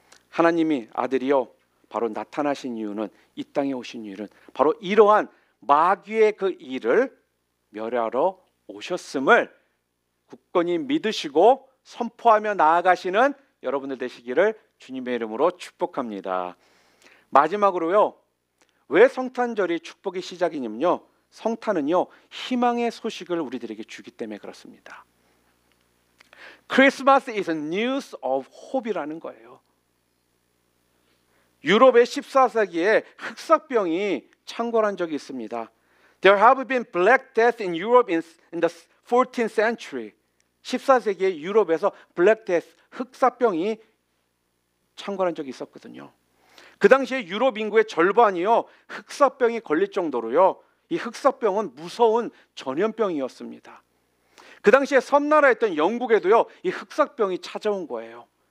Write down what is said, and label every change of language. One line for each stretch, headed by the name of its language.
Korean: 하나님이 아들이요 바로 나타나신 이유는, 이 땅에 오신 이유는 바로 이러한 마귀의 그 일을 멸하러 오셨음을 굳건히 믿으시고 선포하며 나아가시는 여러분들 되시기를 주님의 이름으로 축복합니다. 마지막으로요 왜 성탄절이 축복의 시작이냐면요 성탄은요 희망의 소식을 우리들에게 주기 때문에 그렇습니다.
English: Christmas is a news of hope
Korean: 이라는 거예요. 유럽의 14세기에 흑사병이 창궐한 적이 있습니다.
English: There have been black death in Europe in the 14th century.
Korean: 14세기에 유럽에서 블랙 데스, 흑사병이 창궐한 적이 있었거든요. 그 당시에 유럽 인구의 절반이요 흑사병이 걸릴 정도로요 이 흑사병은 무서운 전염병이었습니다. 그 당시에 섬나라였던 영국에도요 이 흑사병이 찾아온 거예요.